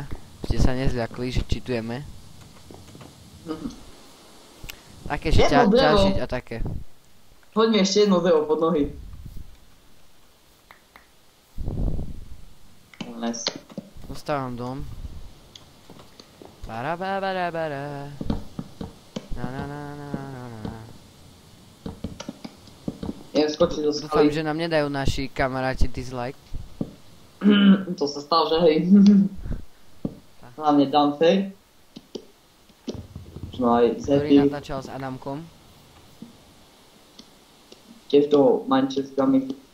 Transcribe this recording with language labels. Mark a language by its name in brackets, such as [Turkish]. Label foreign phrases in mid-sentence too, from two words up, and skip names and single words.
[Slovak] Ste sa nezľakli, že čitujeme. Také, že Jedno drevo. ťažiť a také. Poď mi ešte jedno drevo pod nohy. Nice. Dostávam dom. Bara bara bara bara. Na na na na na na. Idem skočiť do Dúfam, skaly. že nám nedajú naši kamaráti dislike. To sa stalo, že hej. Hlavne Dante. Možno aj Ktorý Zepy. natáčal s Adamkom. Tiež to Manchesterami.